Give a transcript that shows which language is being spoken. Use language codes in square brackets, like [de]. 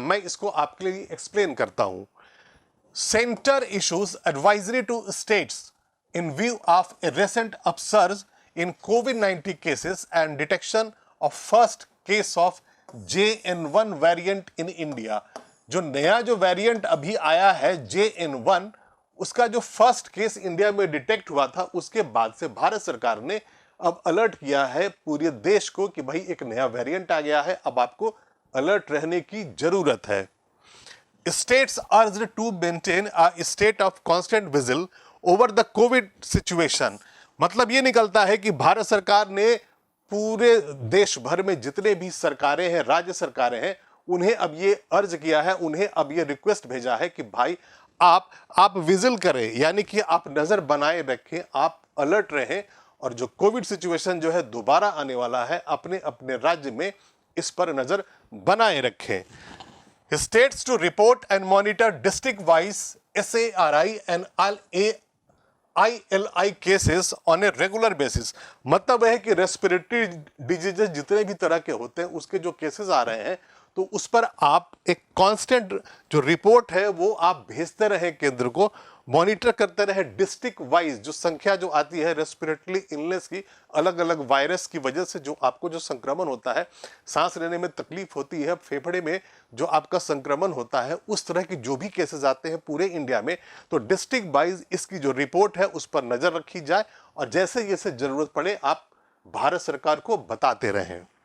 [hi] मैं इसको आपके लिए एक्सप्लेन करता हूं। [en] Center issues advisory to states in view of a recent upsurge in COVID-19 cases and detection of first case of JN1 variant in India। [hi] जो नया जो वेरिएंट अभी आया है JN1, उसका जो फर्स्ट केस इंडिया में डिटेक्ट हुआ था, उसके बाद से भारत सरकार ने अब अलर्ट किया है पूरे देश को कि भाई एक नया वेरिएंट आ गया है, अब आपको अलर्ट रहने की जरूरत है। [en] States urged to maintain a state of constant vigil over the COVID situation। [hi] मतलब ये निकलता है कि भारत सरकार ने पूरे देश भर में जितने भी सरकारें हैं, राज्य सरकारें हैं, उन्हें अब ये अर्ज किया है, उन्हें अब ये रिक्वेस्ट भेजा है कि भाई आप विजिल करें, यानी कि आप नजर बनाए रखें, आप अलर्ट रहें, और जो कोविड सिचुएशन जो है दोबारा आने वाला है, अपने अपने राज्य में इस पर नजर बनाए रखें। [en] States to report and monitor district-wise SARI and ILI cases on a regular basis। [hi] मतलब है कि रेस्पिरेटरी डिजीजेस जितने भी तरह के होते हैं उसके जो केसेस आ रहे हैं, तो उस पर आप एक कांस्टेंट जो रिपोर्ट है वो आप भेजते रहे केंद्र को, मॉनिटर करते रहे डिस्ट्रिक्ट वाइज। जो संख्या जो आती है रेस्पिरेटरी इलनेस की, अलग अलग वायरस की वजह से जो आपको जो संक्रमण होता है, सांस लेने में तकलीफ होती है, फेफड़े में जो आपका संक्रमण होता है, उस तरह के जो भी केसेस आते हैं पूरे इंडिया में, तो डिस्ट्रिक्ट वाइज इसकी जो रिपोर्ट है उस पर नजर रखी जाए, और जैसे जैसे जरूरत पड़े आप भारत सरकार को बताते रहें।